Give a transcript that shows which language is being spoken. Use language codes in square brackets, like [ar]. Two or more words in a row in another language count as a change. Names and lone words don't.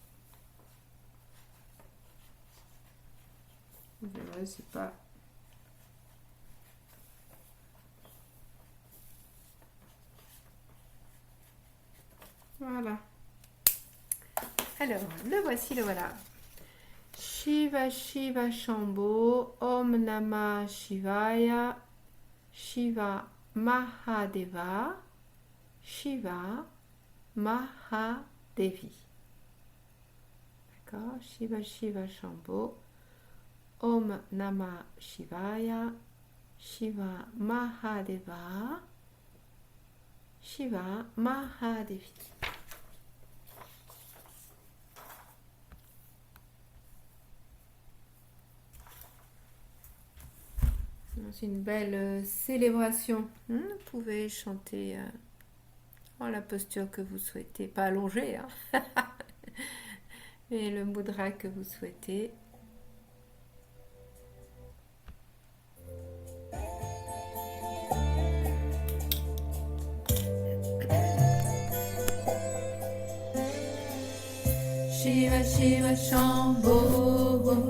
[fr] Vous verrez, c'est pas... Voilà. Alors, le voici, le voilà. [sa] शिव शिव शम्भो, ॐ नमः शिवाय, शिव महादेव, शिव महादेवी. [fr] D'accord? [sa] शिव शिव शम्भो, ॐ नमः शिवाय, शिव महादेव, शिव महादेवी. [fr] C'est une belle célébration. Vous pouvez chanter en la posture que vous souhaitez, pas allongée, hein. Mais le mudra que vous souhaitez. [sa] शिव शिव शम्भो,